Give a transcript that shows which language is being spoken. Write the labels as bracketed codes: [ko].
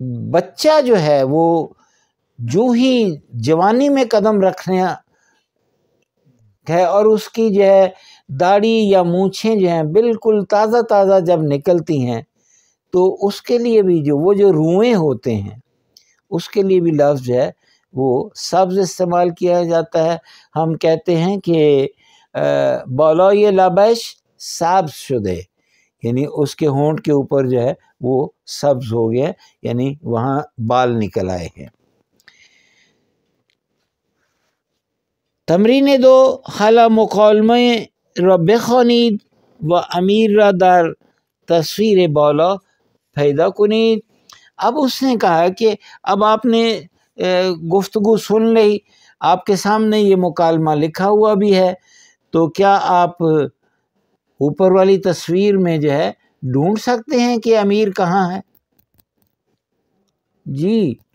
[ur] بچہ جو ہے وہ جو ہی جوانی میں قدم رکھنے ہے اور اس کی جو ہے داڑھی یا مونچھیں جو ہیں بالکل تازہ تازہ جب نکلتی ہیں تو اس کے لیے بھی وہ جو روئیں ہوتے ہیں اس کے لیے بھی لفظ جو ہے وہ سبز استعمال کیا جاتا ہے. ہم کہتے ہیں کہ [fa] بالای لبش سبز شده، [ur] یعنی اس کے ہونٹ کے اوپر جو ہے وہ سبز ہو گیا، یعنی وہاں بال نکل آئے ہیں. [fa] تمرین 2 حالا مکالمه را بخوانید و امیر را در تصویر بالا پیدا کنید. [ur] اب اس نے کہا کہ اب آپ نے گفتگو سن لی، آپ کے سامنے یہ مکالمہ لکھا ہوا بھی ہے، تو کیا آپ اوپر والی تصویر میں جو ہے ڈھونڈ سکتے ہیں کہ امیر کہاں ہے؟ جی